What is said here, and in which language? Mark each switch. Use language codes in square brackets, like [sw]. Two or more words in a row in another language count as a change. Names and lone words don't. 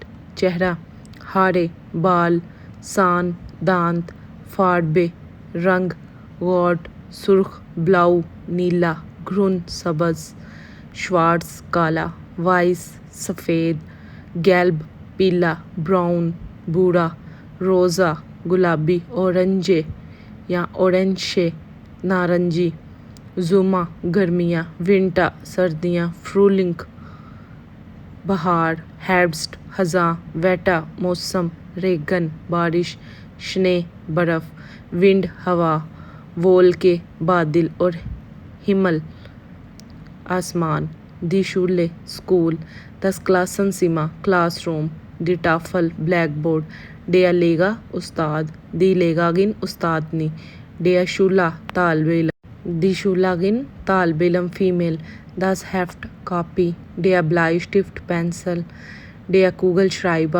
[ur] چہرہ ہارے بال سان دانت فاڑبے رنگ گوٹ سرخ بلاؤ نیلا گرن سبز شوارٹز کالا وائس سفید گیلب پیلا براؤن بھورا روزہ گلابی اورنجے یا اورنشے نارنجی زوما گرمیاں ونٹا سردیاں فرولنگ بہار ہیربسٹ خزاں ویٹا موسم ریگن بارش شنے برف ونڈ ہوا وول کے بادل اور ہمل آسمان [de] die Schule [ur] اسکول [de] das Klassenzimmer [ur] کلاس روم [de] die Tafel [ur] بلیک بورڈ ڈیا لیگا استاد [de] die Lehrerin [ur] استادنی [de] der Schüler [ur] طالب علم [de] die Schülerin [ur] طالب علم فیمیل [de] das Heft [ur] کاپی [de] der Bleistift [ur] پینسل [de] der Kugelschreiber